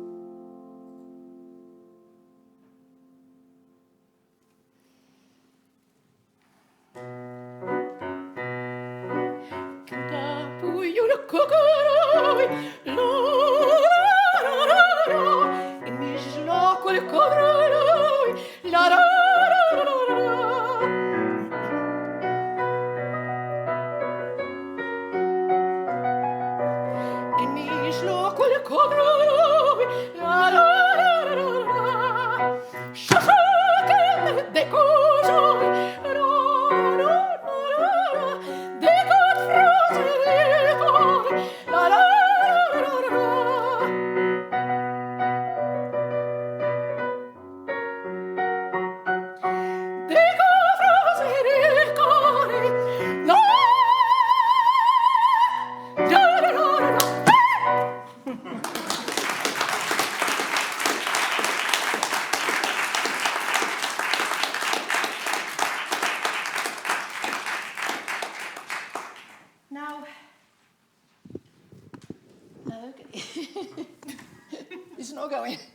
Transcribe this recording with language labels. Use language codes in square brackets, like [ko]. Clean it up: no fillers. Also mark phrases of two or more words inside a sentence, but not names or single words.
[ro] Cânta puiul cocăroi, la-ra-ra-ra-ra, în mijlocul codrului, la-ra-ra-ra-ra. În mijlocul codrului, la-ra-ra-ra-ra, și așa când de cojoi, ra-ra-ra-ra-ra, decât frunzele tale, la-ra-ra-ra-ra. Decât frunzele tale, la-ra-ra-ra-ra. [en] Now, okay, it's not going.